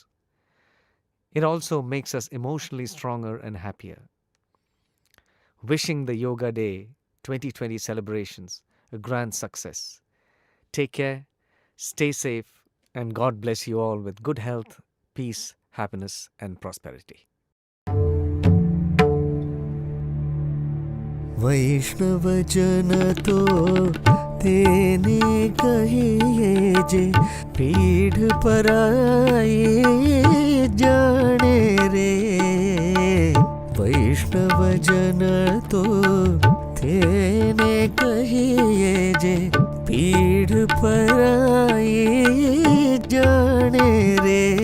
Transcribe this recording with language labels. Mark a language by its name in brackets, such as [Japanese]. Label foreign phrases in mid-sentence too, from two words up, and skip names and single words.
[English] It also makes us emotionally stronger and happier. Wishing the Yoga Day 2020 celebrations a grand success. Take care, stay safe, and God bless you all with good health, peace, happiness, and prosperity. [Gujarati] વૈષ્ણવ જન તો તેને કહીએ જે પીડ પરાઈ જાણે રે વૈષ્ણવ જન તો તેને કહીએ જે પીડ પરાઈ જાણે રે